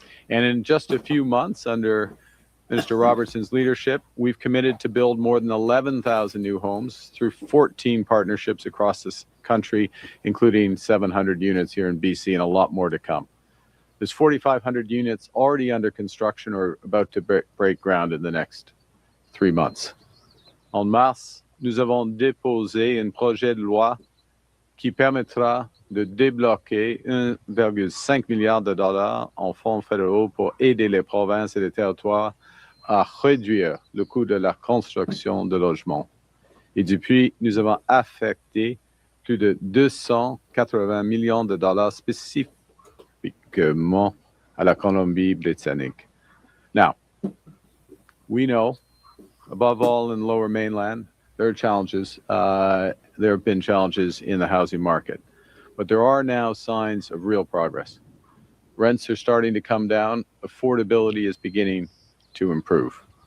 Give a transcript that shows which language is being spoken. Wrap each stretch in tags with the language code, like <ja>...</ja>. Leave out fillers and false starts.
<en>And in just a few months, under Minister Robertson's leadership, we've committed to build more than 11,000 new homes through 14 partnerships across this country, including 700 units here in BC and a lot more to come. There's 4,500 units already under construction or about to break ground in the next 3 months.</en> <fr>En mars, nous avons déposé un projet de loi qui permettra de débloquer 1,5 milliard de dollars en fonds fédéraux pour aider les provinces et les territoires à réduire le coût de la construction de logements. Et depuis, nous avons affecté plus de 280 millions de dollars spécifiquement à la Colombie-Britannique.</fr> <en>Now, we know, above all in the Lower Mainland, there are challenges. There have been challenges in the housing market, but there are now signs of real progress. Rents are starting to come down. Affordability is beginning to improve.</en>